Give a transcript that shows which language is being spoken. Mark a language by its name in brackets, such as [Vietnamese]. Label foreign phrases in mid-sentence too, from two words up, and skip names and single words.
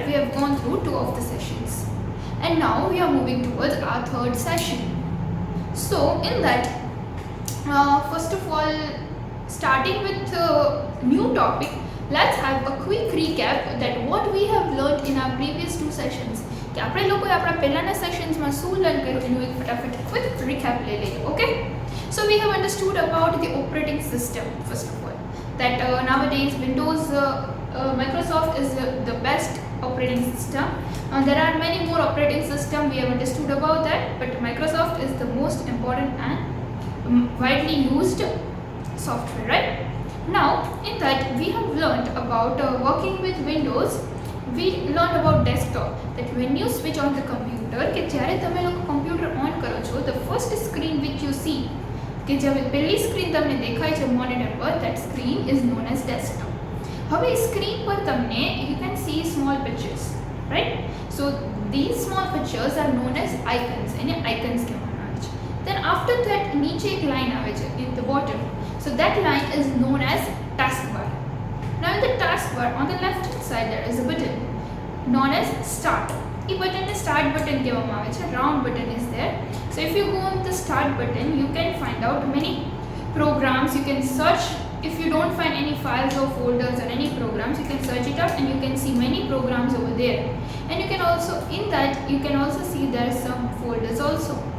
[English] We have gone through 2 of the sessions. And now we are moving towards our 3rd session. So in that, first of all, starting with a new topic, let's have a quick recap that what we have learned in our previous 2 sessions. [Gujarati] કે આપણે લોકોએ આપણા પહેલાના સેશન્સમાં શું લર્ન કર્યું એનું એક ફટાફટ [English] quick recap [Gujarati] લઈ લઈએ. ઓકે, [English] so we have understood about the operating system first of all, that nowadays Windows Microsoft is the best operating system. There are many more operating systems, we have understood about that, but Microsoft is the most important and widely used software, right? Now in that we have learned about working with Windows. We learned about desktop, that when you switch on the computer, [Gujarati] કે જ્યારે તમે લોકો કમ્પ્યુટર ઓન કરો છો, [English] the first screen which you see, [Gujarati] કે જે પહેલી સ્ક્રીન તમને દેખાય છે મોનિટર પર, [English] that screen is known as desktop. [Gujarati] હવે સ્ક્રીન પર તમને [English] you can see small pictures, right? So these small pictures are known as icons, [Gujarati] એને icons કહેવામાં આવે છે. [English] Then after that [Gujarati] નીચે એક લાઈન આવે છે [English] in the bottom, so that line is known as taskbar. Now in the taskbar on the left hand side there is a button known as start. E button is start button [Gujarati] કહેવામાં આવે છે. [English] Round button is there. So if you go on the start button, you can find out many programs. You can search. If you don't find any files or folders or any programs, you can search it up and you can see many programs over there. And you can also, in that you can also see there are some folders also.